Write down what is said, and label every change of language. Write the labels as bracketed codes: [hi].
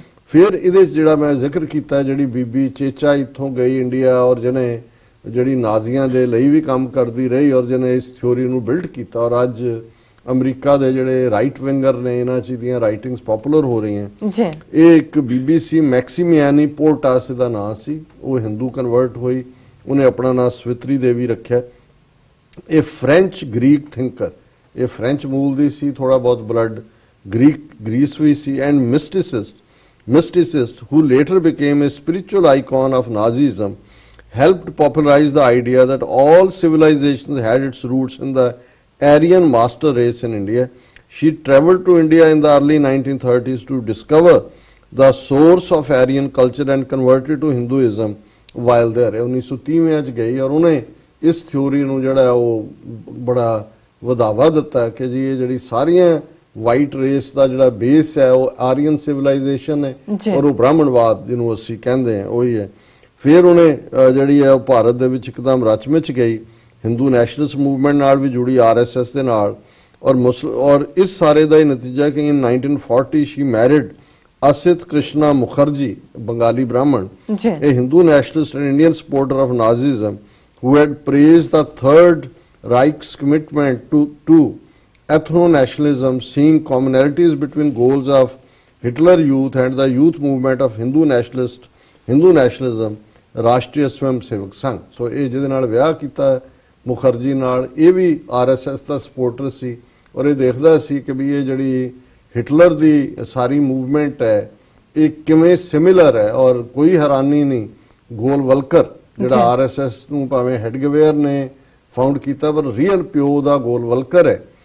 [pa] ਫਿਰ ਇਹਦੇ 'ਚ ਜਿਹੜਾ ਮੈਂ ਜ਼ਿਕਰ ਕੀਤਾ, ਜਿਹੜੀ ਬੀਬੀ ਚੇਚਾ ਇੱਥੋਂ ਗਈ ਇੰਡੀਆ, ਔਰ ਜਿਹਨੇ ਜਿਹੜੀ ਨਾਜ਼ੀਆਂ ਦੇ ਲਈ ਵੀ ਕੰਮ ਕਰਦੀ ਰਹੀ, ਔਰ ਜਿਹਨੇ ਇਸ ਥਿਊਰੀ ਨੂੰ ਬਿਲਡ ਕੀਤਾ, ਔਰ ਅੱਜ ਅਮਰੀਕਾ ਦੇ ਜਿਹੜੇ ਰਾਈਟ ਵਿੰਗਰ ਨੇ ਇਹਨਾਂ 'ਚ ਦੀਆਂ ਰਾਈਟਿੰਗਸ ਪਪੂਲਰ ਹੋ ਰਹੀਆਂ। ਇਹ ਇੱਕ BBC ਮੈਕਸੀਮੀਆਨੀ ਪੋਰਟਾਸ ਦਾ ਨਾਂ ਸੀ, ਉਹ ਹਿੰਦੂ ਕਨਵਰਟ ਹੋਈ, ਉਹਨੇ ਆਪਣਾ ਨਾਂ ਸਵਿਤਰੀ ਦੇਵੀ ਰੱਖਿਆ। ਇਹ ਫ੍ਰੈਂਚ ਗ੍ਰੀਕ ਥਿੰਕਰ, ਇਹ ਫ੍ਰੈਂਚ ਮੂਲ ਦੀ ਸੀ, ਥੋੜਾ ਬਹੁਤ blood Greece we ਸੀ, and ਮਿਸਟਿਸਿਸਟ [en] who later became a spiritual icon of Nazism, helped popularize the idea that all civilizations had its roots in the Aryan master race in India. She traveled to India in the early 1930s to discover the source of Aryan culture and converted to Hinduism while there. [pa] 1930 ਚ ਗਈ ਔਰ ਉਹਨੇ ਇਸ theory ਨੂੰ ਜਿਹੜਾ ਉਹ ਬੜਾ ਵਧਾਵਾ ਦਿੱਤਾ ਕਿ ਜੀ ਇਹ ਜਿਹੜੀ ਸਾਰੀਆਂ ਵਾਈਟ ਰੇਸ ਦਾ ਜਿਹੜਾ ਬੇਸ ਹੈ ਉਹ ਆਰੀਅਨ ਸਿਵਲਾਈਜੇਸ਼ਨ ਹੈ, ਔਰ ਉਹ ਬ੍ਰਾਹਮਣਵਾਦ ਜਿਹਨੂੰ ਅਸੀਂ ਕਹਿੰਦੇ ਹਾਂ ਉਹੀ ਹੈ। ਫਿਰ ਉਹਨੇ ਜਿਹੜੀ ਹੈ ਉਹ ਭਾਰਤ ਦੇ ਵਿੱਚ ਇੱਕਦਮ ਰਚ-ਮਿਚ ਗਈ, ਹਿੰਦੂ ਨੈਸ਼ਨਲਿਸਟ ਮੂਵਮੈਂਟ ਨਾਲ ਵੀ ਜੁੜੀ, RSS ਦੇ ਨਾਲ, ਔਰ ਇਸ ਸਾਰੇ ਦਾ ਹੀ ਨਤੀਜਾ ਕਿ [en] in 1940 she married Asit Krishna Mukherjee, Bengali Brahmin, a Hindu nationalist and Indian supporter of Nazism, who had praised the Third Reich's commitment to ethno-nationalism, seeing commonalities between goals of Hitler Youth and the youth movement of Hindu nationalism, Rashtriya Swayamsevak Sangh. [pa] ਸੋ ਇਹ ਜਿਹਦੇ ਨਾਲ ਵਿਆਹ ਕੀਤਾ ਮੁਖਰਜੀ ਨਾਲ, ਇਹ ਵੀ RSS ਦਾ supporter ਸੀ, ਔਰ ਇਹ ਦੇਖਦਾ ਸੀ ਕਿ ਵੀ ਇਹ ਜਿਹੜੀ ਹਿਟਲਰ ਦੀ ਸਾਰੀ ਮੂਵਮੈਂਟ ਹੈ ਇਹ ਕਿਵੇਂ ਸਿਮਿਲਰ ਹੈ। ਔਰ ਕੋਈ ਹੈਰਾਨੀ ਨਹੀਂ, ਗੋਲਵਲਕਰ ਜਿਹੜਾ RSS ਨੂੰ ਭਾਵੇਂ ਹੈਡਗਵੇਅਰ ਨੇ ਫਾਊਂਡ ਕੀਤਾ, ਪਰ ਰੀਅਲ ਪਿਓ ਦਾ ਗੋਲਵਲਕਰ ਹੈ।